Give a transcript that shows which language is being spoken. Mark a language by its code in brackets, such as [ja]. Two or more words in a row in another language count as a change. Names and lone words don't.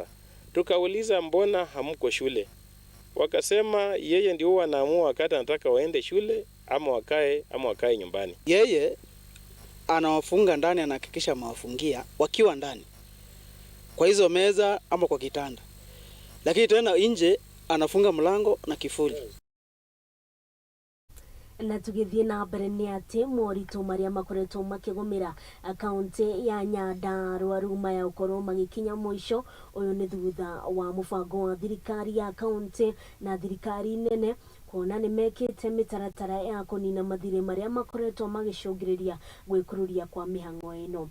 [sw] Tukauliza mbona hamko shule, wakasema yeye ndio huwa anaamua wakati anataka waende shule ama wakae nyumbani. Yeye anawafunga ndani, anahakikisha mawafungia wakiwa ndani kwa hizo meza ama kwa kitanda, lakini tena nje anafunga mlango na kifuli. [ki] Na tugithie na mbere ni ati moritũ marĩa makoretwo makĩgũmĩra akaunti ya Nyandarua ruma ya ũkorwo magĩkinya mũico. Ũyũ nĩ thutha wa mũbango wa thirikari ya kaunti na thirikari nene kuona nĩ mekĩte mĩtaratara ya kũnina mathirĩ marĩa makoretwo magĩcũngĩrĩria gwĩkururia kwa mĩhang'o ĩno.